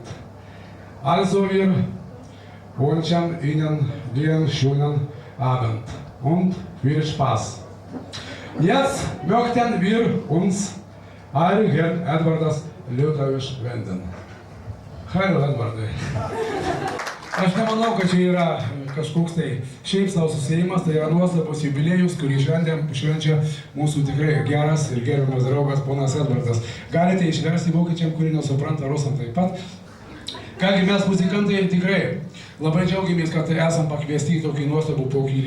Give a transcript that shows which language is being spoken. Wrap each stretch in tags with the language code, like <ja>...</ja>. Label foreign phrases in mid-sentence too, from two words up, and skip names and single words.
<de>Also wir wünschen Ihnen einen schönen Abend und viel Spaß. Jetzt möchten wir uns an Herrn Edvardas Lietuvaiš wenden. Hallo Edvardai.</de> <lt>Aš nemanau, kad čia yra kažkoks tai šiaip savo susiėjimas, tai yra nuostabus jubiliejus, kurį švenčia mūsų tikrai geras ir gerbiamas draugas ponas Edvardas. Galite išversti vokiečiam, kurie nesupranta rusam taip pat. Kągi mes muzikantai tikrai labai džiaugiamės, kad esam pakviesti į tokį nuostabų pokylį.</lt>